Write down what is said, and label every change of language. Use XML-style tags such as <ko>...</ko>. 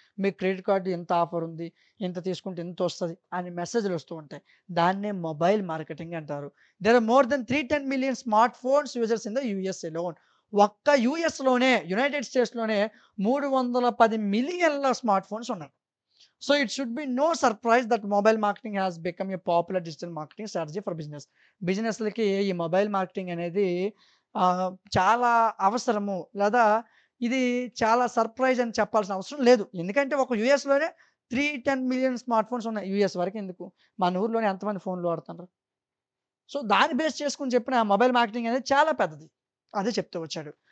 <te>మీ credit card ఇంత offer ఉంది. ఇంత తీసుకుంటే ఇంతొస్తది అని మెసేజ్‌లు వస్తూ ఉంటాయి. దాన్నే మొబైల్ మార్కెటింగ్ అంటారు.</te> <en>There are more than 310 million smart phones users in the US alone.</en> <te>ఒక్క యూఎస్‌లోనే యునైటెడ్ స్టేట్స్‌లోనే 310 మిలియన్ల స్మార్ట్ ఫోన్స్ ఉన్నాయి.</te> <en>So it should be no surprise that mobile marketing has become a popular digital marketing strategy for business.</en> <te>బిజినెస్‌లకి ఈ mobile marketing అనేది చాలా అవసరము. లేదా ఇది చాలా సర్ప్రైజ్ అని చెప్పాల్సిన అవసరం లేదు. ఎందుకంటే ఒక యూఎస్‌లోనే 310 మిలియన్ స్మార్ట్ ఫోన్స్ ఉన్నాయి. యూఎస్ వరకెందుకు? మన ఊర్లోనే ఎంతమంది ఫోన్‌లు వాడుతుండ్రు? సో, దాన్ని బేస్ చేసుకొని చెప్పిన మొబైల్ మార్కెటింగ్ అనేది చాలా పెద్దది. అదే చెప్తూ వచ్చాడు.</te>